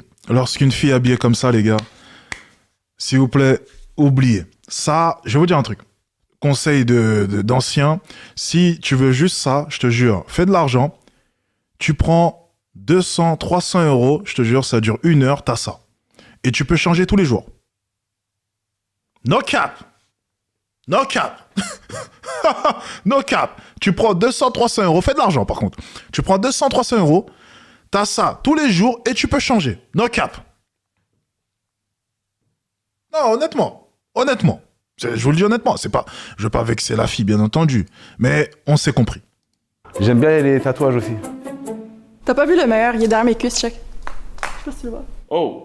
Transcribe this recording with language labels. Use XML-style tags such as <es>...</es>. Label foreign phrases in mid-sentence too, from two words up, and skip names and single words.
<fr>Lorsqu'une fille est habillée comme ça, les gars, s'il vous plaît, oubliez. Ça, je vais vous dire un truc. Conseil d'ancien, si tu veux juste ça, je te jure, fais de l'argent, tu prends 200, 300 euros, je te jure, ça dure 1 heure, t'as ça. Et tu peux changer tous les jours.</fr> <en>No cap! No cap! No cap!</en> <fr>Tu prends 200, 300 euros, fais de l'argent par contre. Tu prends 200, 300 euros, t'as ça tous les jours et tu peux changer.</fr> <en>No cap!</en> <fr>Non, honnêtement. Je vous le dis honnêtement, c'est pas, je veux pas vexer la fille, bien entendu, mais on s'est compris. J'aime bien les tatouages aussi. T'as pas vu le meilleur? Il est derrière mes cuisses, check. Je sais pas si tu le vois. Oh!</fr>